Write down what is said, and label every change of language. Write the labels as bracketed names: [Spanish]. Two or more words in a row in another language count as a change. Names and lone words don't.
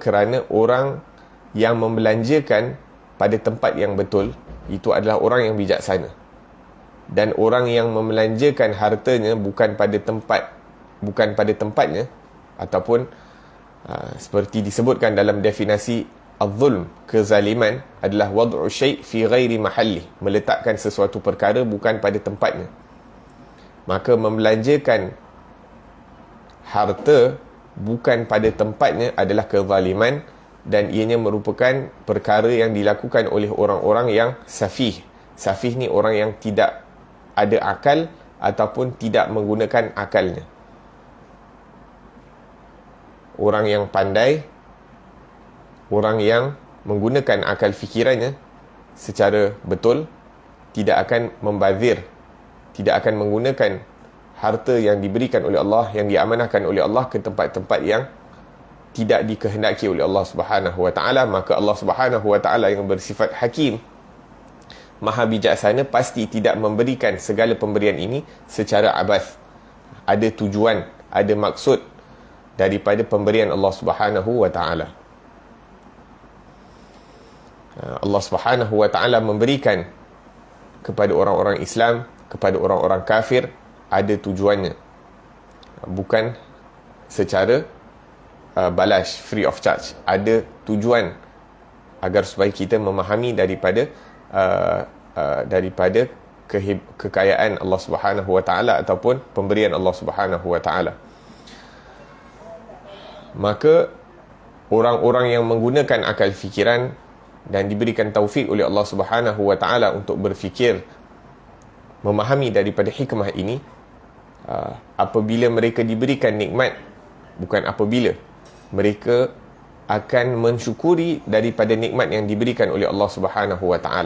[Malay] Kerana orang yang membelanjakan pada tempat yang betul itu adalah orang yang bijaksana. Dan orang yang membelanjakan hartanya bukan pada tempatnya, ataupun seperti disebutkan dalam definisi az-zulm, kezaliman adalah [Arabic] وضع الشيء في غير محله, [Malay] meletakkan sesuatu perkara bukan pada tempatnya. Maka membelanjakan harta bukan pada tempatnya adalah kezaliman, dan ianya merupakan perkara yang dilakukan oleh orang-orang yang safih. Safih ni orang yang tidak ada akal ataupun tidak menggunakan akalnya. Orang yang pandai, orang yang menggunakan akal fikirannya secara betul, tidak akan membazir, tidak akan menggunakan harta yang diberikan oleh Allah, yang diamanahkan oleh Allah ke tempat-tempat yang tidak dikehendaki oleh Allah [Arabic] سبحانه وتعالى. [Malay] Maka Allah [Arabic] سبحانه وتعالى [Malay] yang bersifat hakim, maha bijaksana, pasti tidak memberikan segala pemberian ini secara abas. Ada tujuan, ada maksud daripada pemberian Allah [Arabic] سبحانه وتعالى. [Malay] Allah [Arabic] سبحانه وتعالى [Malay] memberikan kepada orang-orang Islam, kepada orang-orang kafir, ada tujuannya, bukan secara balas, [English] free of charge. [Malay] Ada tujuan agar supaya kita memahami daripada kekayaan Allah [Arabic] سبحانه وتعالى [Malay] ataupun pemberian Allah [Arabic] سبحانه وتعالى. [Malay] Maka orang-orang yang menggunakan akal fikiran dan diberikan taufik oleh Allah [Arabic] سبحانه وتعالى [Malay] untuk berfikir, memahami daripada hikmah ini, apabila mereka diberikan nikmat, bukan apabila, mereka akan mensyukuri daripada nikmat yang diberikan oleh Allah [Arabic] سبحانه وتعالى.